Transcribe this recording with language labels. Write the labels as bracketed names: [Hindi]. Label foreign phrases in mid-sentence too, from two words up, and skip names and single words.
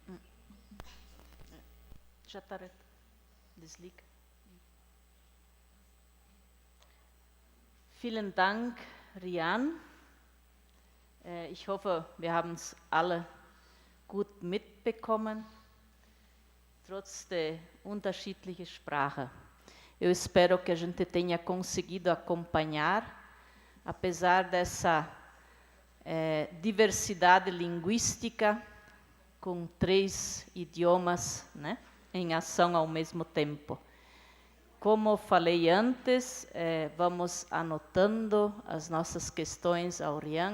[German] Vielen Dank, Rian. Ich hoffe, wir haben es alle gut mitbekommen, trotz der unterschiedlichen Sprache. [Portuguese] Eu espero que a gente tenha conseguido acompanhar, apesar dessa diversidade linguística, com 3 idiomas, né, em ação ao mesmo tempo. Como falei antes, vamos anotando as nossas questões ao Rian.